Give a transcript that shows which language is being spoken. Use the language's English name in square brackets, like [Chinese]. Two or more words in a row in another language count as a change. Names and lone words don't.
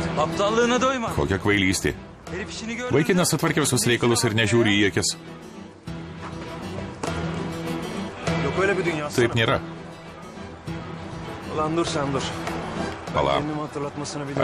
[Turkish] Aptallığına doyma. [Lithuanian] Kokia kvailystė. [Turkish] Herif işini gör. [Lithuanian] Vaikinas atvarkė visus reikalus ir nežiūri į akis. [Turkish] Yok öyle bir dünya. [Lithuanian] Taip nėra. [Turkish] Ulan dur sen dur. [Lithuanian] Pala. [Turkish] Kendimi hatırlatmasını biliyorum.